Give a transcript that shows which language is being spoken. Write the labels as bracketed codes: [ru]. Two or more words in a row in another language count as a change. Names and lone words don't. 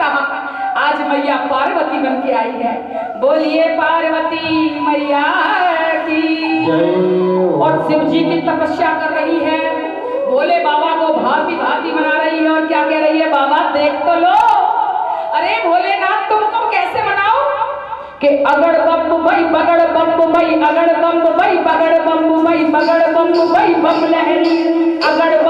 [hi] आज मैया पार्वती बन के आई है, बोलिए पार्वती मैया की। और शिव जी की तपस्या कर रही है, भोले बाबा को भांति भांति मना रही है। और क्या कह रही है, बाबा देख तो लो। अरे भोलेनाथ तुमको कैसे मनाओ कि अगड़ बम बई बगड़ बम बई, अगड़ बम बई बगड़ बम बई, बगड़ बम बई बम लहरी, अगड़